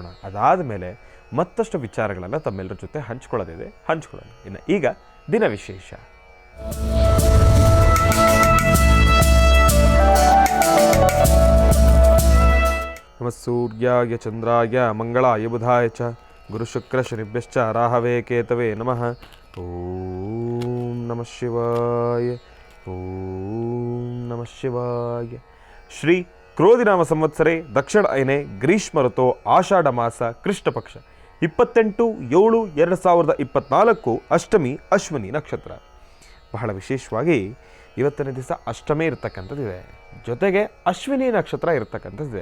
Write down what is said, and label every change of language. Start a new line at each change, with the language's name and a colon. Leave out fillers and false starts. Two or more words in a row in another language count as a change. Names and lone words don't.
Kannada: ಅದಾದ ಮೇಲೆ ಮತ್ತಷ್ಟು ವಿಚಾರಗಳನ್ನು ತಮ್ಮೆಲ್ಲರ ಜೊತೆ ಹಂಚ್ಕೊಳ್ಳೋಣ. ಇನ್ನು ಈಗ ದಿನ ವಿಶೇಷ.
Sanskrit: ನಮಃ ಸೂರ್ಯಾಯ ಚಂದ್ರಾಯ ಮಂಗಳಾಯ ಬುಧಾಯ ಚ ಗುರುಶುಕ್ರ ಶನಿಭ್ಯಶ್ಚ ರಾಹವೇ ಕೇತವೇ ನಮಃ. ಓಂ ನಮಃ ಶಿವಾಯ, ಓಂ ನಮಃ ಶಿವಾಯ. ಶ್ರೀ ಕ್ರೋಧಿನಾಮ ಸಂವತ್ಸರೆ ದಕ್ಷಿಣ ಐನೆ ಗ್ರೀಷ್ಮ ಋತು ಆಷಾಢ ಮಾಸ ಕೃಷ್ಣ ಪಕ್ಷ 28/7/2024 ಅಷ್ಟಮಿ ಅಶ್ವಿನಿ ನಕ್ಷತ್ರ.
Kannada: ಬಹಳ ವಿಶೇಷವಾಗಿ ಇವತ್ತಿನ ದಿವಸ ಅಷ್ಟಮಿ ಇರತಕ್ಕಂಥದ್ದಿದೆ, ಜೊತೆಗೆ ಅಶ್ವಿನಿ ನಕ್ಷತ್ರ ಇರತಕ್ಕಂಥದ್ದಿದೆ.